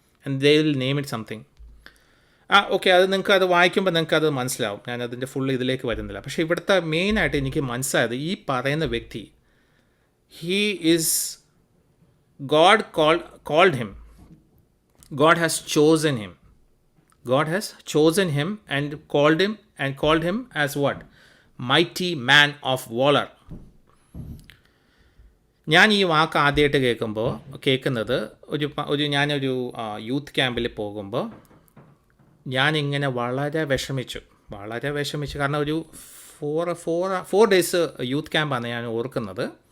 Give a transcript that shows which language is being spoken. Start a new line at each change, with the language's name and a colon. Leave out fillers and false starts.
English: And they will name it something.
Malayalam: Okay, അത് നിങ്ങൾക്ക് അത് വായിക്കുമ്പോൾ നിങ്ങൾക്ക് അത് മനസ്സിലാവും. ഞാൻ അതിൻ്റെ ഫുൾ ഇതിലേക്ക് വരുന്നില്ല. പക്ഷേ ഇവിടുത്തെ മെയിനായിട്ട് എനിക്ക് മനസ്സിലായത് ഈ പറയുന്ന വ്യക്തി,
English: He is God called him. God has chosen him. God has chosen him and called him as what? Mighty man of valor.
Malayalam: ഞാൻ ഈ വാക്ക് ആദ്യമായിട്ട് കേൾക്കുന്നത് ഞാനൊരു യൂത്ത് ക്യാമ്പിൽ പോകുമ്പോൾ ഞാനിങ്ങനെ വളരെ വിഷമിച്ചു. കാരണം ഒരു 4 ഡേയ്സ് യൂത്ത് ക്യാമ്പാണ് ഞാൻ ഓർക്കുന്നത്.